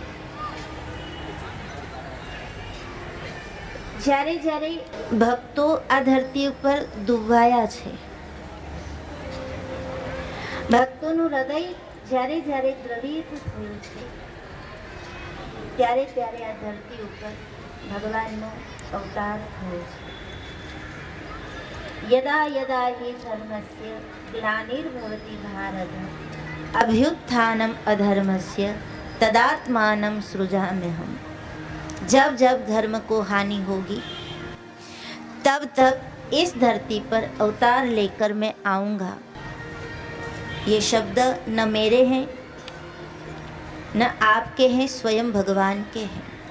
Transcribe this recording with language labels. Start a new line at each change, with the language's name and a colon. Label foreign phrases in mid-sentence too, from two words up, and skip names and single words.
Gujarati: જ્યારે જ્યારે ભક્તો આ ધરતી ઉપર ડૂબાયા છે, ભક્તોનું હૃદય જ્યારે જ્યારે દ્રવિત થયું છે, ત્યારે ત્યારે આ ધરતી ઉપર ભગવાનનો અવતાર થયો છે.
Sanskrit: यदा यदा हि धर्मस्य ग्लानिर्भवति भारत अभ्युत्थानम अधर्मस्य तदात्मानं सृजाम्यहम।
Hindi: जब जब धर्म को हानि होगी तब तब इस धरती पर अवतार लेकर मैं आऊँगा। ये शब्द न मेरे हैं न आपके हैं, स्वयं भगवान के हैं।